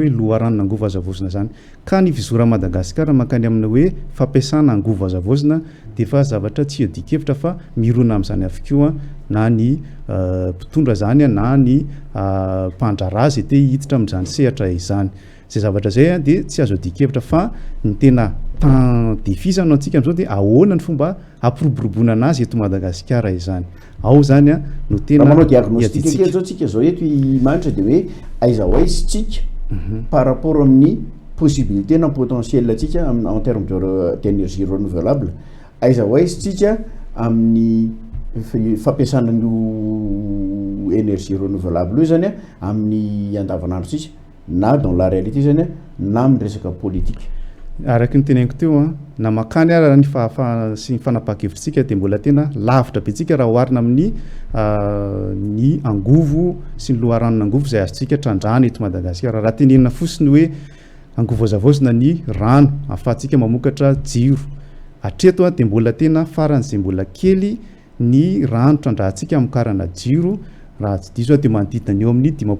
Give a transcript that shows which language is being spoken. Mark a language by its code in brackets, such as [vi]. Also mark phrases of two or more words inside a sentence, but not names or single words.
[mg] hoe loharanona angovo azavozina zany ka ny vizora Madagasikara mankany amina hoe fampiasana angovo azavozina dia fa zavatra tsy adikevitra fa mirona amin'izany avokoa na ny mpitondra zany na ny mpandrarazy te hiditra amin'izany sehatra izany zay zavatra zay a dia tsy azo adikevitra fa ny tena defisana antsika amin'izao dia ahoana ny fomba ampiroboroboana anazy eto Madagasikara izany ao zany a no tena manao diagnostic kely zao tsika zao eto imanitra dia hoe aiza ho aizy tsika [fr] par rapport [mg] amin'ny possibilité na potentiel tsika [fr] en terme d'énergie renouvelable [mg] aiza ho aizy tsika amin'ny fampiasana ny [fr] énergie renouvelable [mg] io zany a amin'ny andavanandro tsika na [fr] dans la réalité [mg] zany a na amin'ny resaka politique araky ny teneniko teo a na makany ara ny sy ny fanapaha-kevitrsika dia mbola tena lavitra be tsika raha oharina amin'ny ny angovo sy ny loharanona angovo zay azontsika trandrana eto Madagasikara raha tenenina fosiny hoe angovo azavozina ny rano ahafahantsika mamokatra jiro hatreto a dia mbola tena faran'izay mbola kely ny rano trandrahantsika amokarana jiro raha tsy diso dia manodidina ny eo amin'ny